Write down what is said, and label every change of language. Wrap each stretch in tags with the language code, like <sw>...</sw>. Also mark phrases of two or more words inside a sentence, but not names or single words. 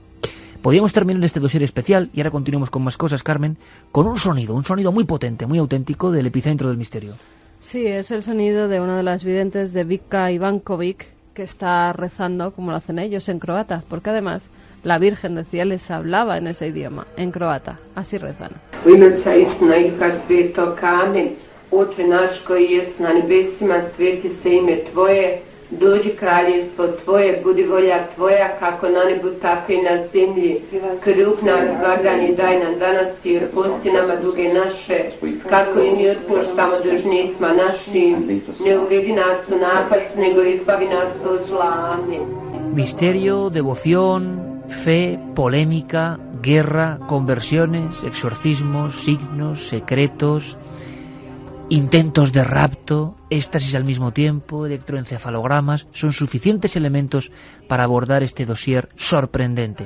<es>Podríamos terminar este dossier especial, y ahora continuamos con más cosas, Carmen, con un sonido muy potente, muy auténtico del epicentro del misterio. Sí, es el sonido de una de las videntes de Vika Ivankovic, que está rezando, como lo hacen ellos, en croata, porque además la Virgen, decía, les hablaba en ese idioma, en croata. Así rezan.</es> <hr>Oče naš koji jes na nebesima, sveti se ime Tvoje, dođi kraljevstvo Tvoje, budi volja Tvoja, kako na nebu, tako i na zemlji. Kruh nam svagdanji daj nam danas i oprosti nama duge naše, kako i mi otpuštamo dužnicima našim. Ne uvedi nas u napast, nego izbavi nas od zla. Amen.</hr> <es>Misterio, devoción, fe, polémica, guerra, conversiones, exorcismos, signos, secretos, intentos de rapto, éxtasis al mismo tiempo, electroencefalogramas, son suficientes elementos para abordar este dossier sorprendente.</es>